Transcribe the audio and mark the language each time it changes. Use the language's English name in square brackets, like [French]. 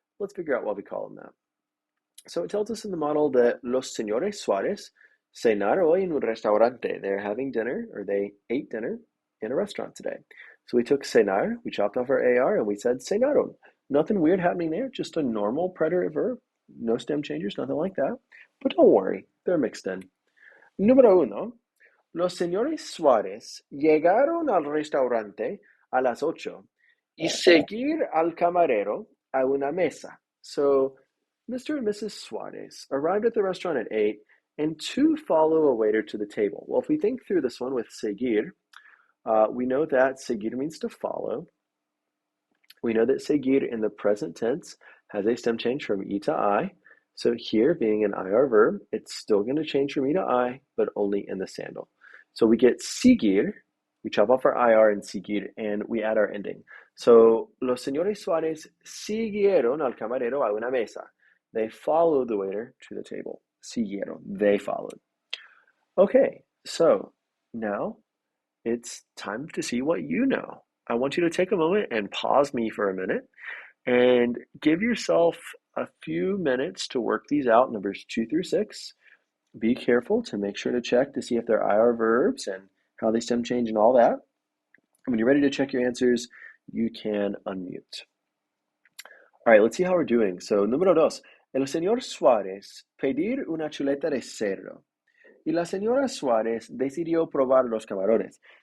[English] Let's figure out why we call him that. So it tells us in the model that [Spanish] Los Señores Suarez cenar hoy en un restaurante. [English] They're having dinner, or they ate dinner in a restaurant today. So we took cenar, we chopped off our AR, and we said cenaron. Nothing weird happening there, just a normal preterite verb. No stem changers, nothing like that. But don't worry, they're mixed in. [Spanish] Número uno, los señores Suárez llegaron al restaurante a las 8 y seguir al camarero a una mesa. [English] So, Mr. and Mrs. Suarez arrived at the restaurant at 8 and to follow a waiter to the table. Well, if we think through this one with seguir, we know that seguir means to follow. We know that seguir in the present tense has a stem change from E to I. So here, being an IR verb, it's still going to change from E to I, but only in the sandal. So we get seguir, we chop off our IR and seguir, and we add our ending. So, [Spanish] los señores Suárez siguieron al camarero a una mesa. [English] They followed the waiter to the table. siguieron. They followed. Okay, so now it's time to see what you know. I want you to take a moment and pause me for a minute and give yourself a few minutes to work these out, numbers 2 through 6. Be careful to make sure to check to see if they're IR verbs and how they stem change and all that. When you're ready to check your answers, you can unmute. All right, let's see how we're doing. So, número 2. [Spanish] El señor Suárez pedir una chuleta de cerdo. Y la señora Suárez decidió probar los camarones.